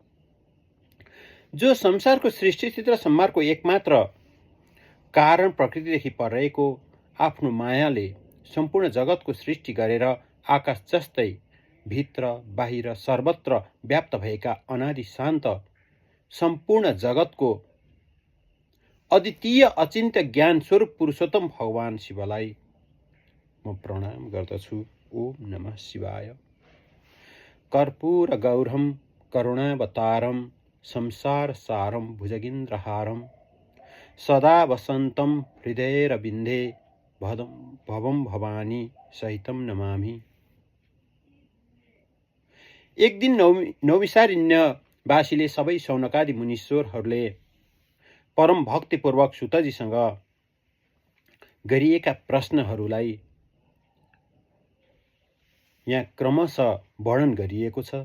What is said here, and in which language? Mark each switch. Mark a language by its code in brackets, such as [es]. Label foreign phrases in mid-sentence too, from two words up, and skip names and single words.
[ne] जो संसारको सृष्टि र संहारको एकमात्र कारण प्रकृतिदेखि परेको आफ्नो मायाले सम्पूर्ण जगतको सृष्टि गरेर आकाश जस्तै भित्र बाहिर सर्वत्र व्याप्त भएका अनादि शान्त सम्पूर्ण जगतको अद्वितीय अचिन्त्य ज्ञान स्वरूप पुरुषोत्तम भगवान शिवलाई म प्रणाम गर्दछु। [sa] ओम नमः शिवाय। कर्पूर गौरम करुणावतारम संसार सारम भुजगेन्द्रहारम सदा वसन्तं हृदयरविन्दे भवम भवानी सहितं नमामि। [ne] एक दिन नौविसारण्यवासीले सबै शौनकादि मुनीश्वरहरूले परम भक्तिपूर्वक सुतजीसँग गरिएका प्रश्नहरूलाई यहाँ क्रमशः वर्णन गरिएको छ।